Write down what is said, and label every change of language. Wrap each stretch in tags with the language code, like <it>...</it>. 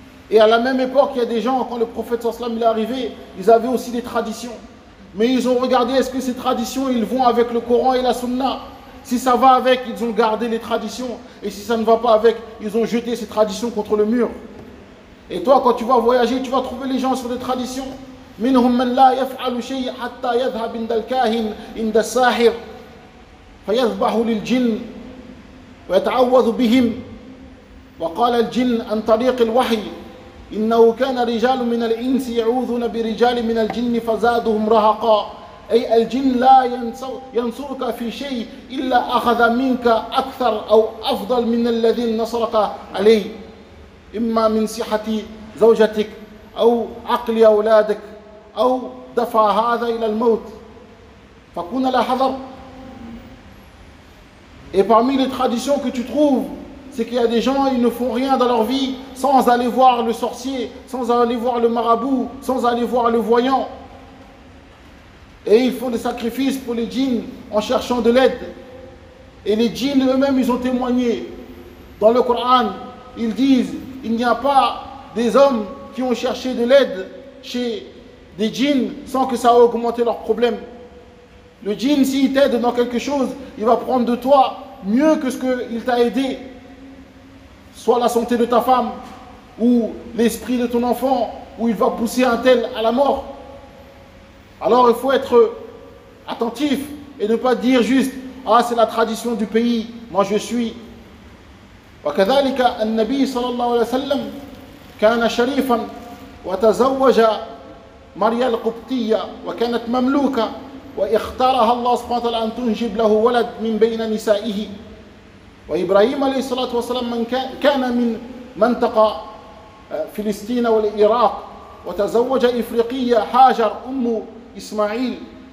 <fr>Et à la même époque, il y a des gens, quand le prophète</fr> <ar>sallallahu alayhi wa sallam</ar> <fr>est arrivé, ils avaient aussi des traditions. Mais ils ont regardé, est-ce que ces traditions, ils vont avec le Coran et la Sunna? Si ça va avec, ils ont gardé les traditions. Et si ça ne va pas avec, ils ont jeté ces traditions contre le mur. Et toi, quand tu vas voyager, tu vas trouver les gens sur des traditions.</fr> <ar>منهم من لا يفعل شيء حتى يذهب عند الكاهن عند الساحر فيذبح للجن ويتعوذ بهم. وقال الجن عن طريق الوحي إنه كان رجال من الإنس يعوذون برجال من الجن فزادهم رهقا. أي الجن لا ينصرك في شيء إلا أخذ منك أكثر أو أفضل من الذي نصرك عليه، إما من صحة زوجتك أو عقل أولادك أو دفع هذا إلى الموت. فكون على حذر.</ar> <fr>Et parmi les traditions que tu trouves, c'est qu'il y a des gens, ils ne font rien dans leur vie sans aller voir le sorcier, sans aller voir le marabout, sans aller voir le voyant. Et ils font des sacrifices pour les djinns en cherchant de l'aide. Et les djinns eux-mêmes, ils ont témoigné. Dans le Coran, ils disent, il n'y a pas des hommes qui ont cherché de l'aide chez des djinns sans que ça ait augmenté leurs problèmes. Le djinn, s'il t'aide dans quelque chose, il va prendre de toi mieux que ce qu'il t'a aidé. Soit la santé de ta femme, ou l'esprit de ton enfant, ou il va pousser un tel à la mort. Alors il faut être attentif et ne pas dire juste « Ah, c'est la tradition du pays, moi je suis ».</fr> <ar>وكذلك النبي صلى الله عليه وسلم كان شريفا وتزوج مريم القبطية وكانت مملوكة واختارها الله سبحانه وتعالى أن تنجب له ولد من بين نسائه. وإبراهيم عليه الصلاة والسلام من كان من منطقة فلسطين والعراق وتزوج إفريقية حاجر أم إسماعيل.</ar>